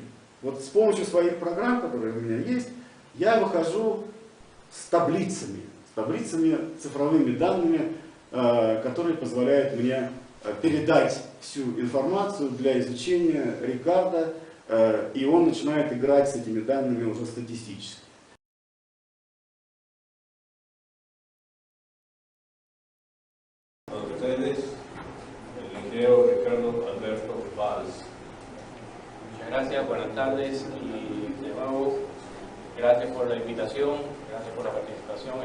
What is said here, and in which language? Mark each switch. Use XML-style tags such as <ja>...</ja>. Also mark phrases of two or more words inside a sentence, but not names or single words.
<ru>Вот с помощью своих программ, которые у меня есть, я выхожу с таблицами цифровыми данными, которые позволяют мне передать всю информацию для изучения Рикардо, и он начинает играть с этими данными уже статистически.</ru> <es>Gracias, buenas tardes y de nuevo gracias por la invitación, gracias por la participación.</es>